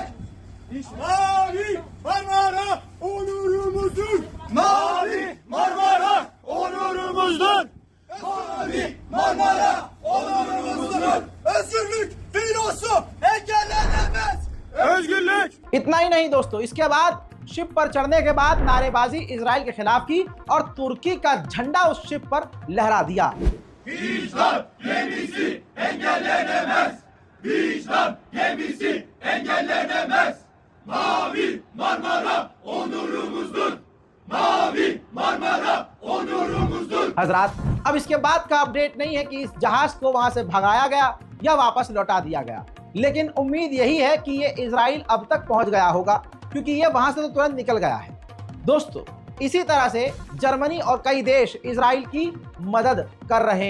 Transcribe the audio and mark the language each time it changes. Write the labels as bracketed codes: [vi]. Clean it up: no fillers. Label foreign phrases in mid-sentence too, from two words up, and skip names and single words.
[tr] Mavi Marmara onurumuzdur. Mavi Marmara onurumuzdur. Mavi Marmara onurumuzdur. Özgürlük filosu engellenemez. Özgürlük. [hi] इतना ही नहीं दोस्तों, इसके बाद शिप पर चढ़ने के बाद नारेबाजी इजराइल के खिलाफ की और तुर्की का झंडा उस शिप पर लहरा दिया। [tr] İslam gemisi engellenemez. İslam gemisi engellenemez. Mavi Marmara onurumuzdur. Mavi Marmara onurumuzdur. [hi] हजरात, अब इसके बाद का अपडेट नहीं है कि इस जहाज को वहां से भगाया गया या वापस लौटा दिया गया, लेकिन उम्मीद यही है कि ये इजराइल अब तक पहुंच गया होगा, क्योंकि ये वहां से तो तुरंत निकल गया है। दोस्तों, इसी तरह से जर्मनी और कई देश इजराइल की मदद कर रहे हैं।